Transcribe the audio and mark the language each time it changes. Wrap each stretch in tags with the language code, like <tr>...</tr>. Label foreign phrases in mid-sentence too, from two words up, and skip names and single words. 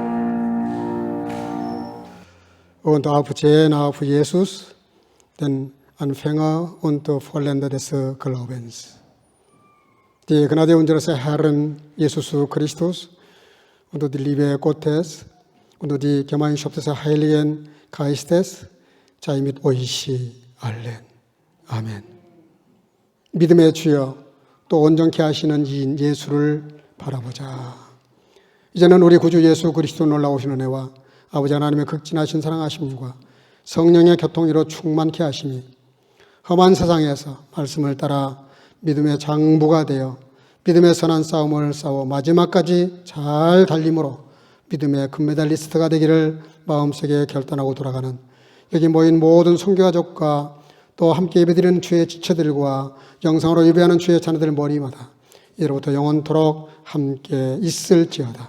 <de>Und auf den auf Jesus, den Anfänger und Vollender des Glaubens. Die Gnade unseres Herrn Jesus Christus und die Liebe Gottes und die Gemeinschaft des Heiligen Geistes sei mit euch allen.</de> <ko>아멘. 믿음의 주여, 또 온전케 하시는 이인 예수를 바라보자. 이제는 우리 구주 예수 그리스도 놀라우신 은혜와 아버지 하나님의 극진하신 사랑하심과 성령의 교통으로 충만케 하심이 험한 세상에서 말씀을 따라 믿음의 장부가 되어 믿음의 선한 싸움을 싸워 마지막까지 잘 달림으로 믿음의 금메달리스트가 되기를 마음속에 결단하고 돌아가는 여기 모인 모든 선교가족과 또 함께 예배드리는 주의 지체들과 영상으로 예배하는 주의 자녀들 머리마다 이로부터 영원토록 함께 있을지어다.</ko>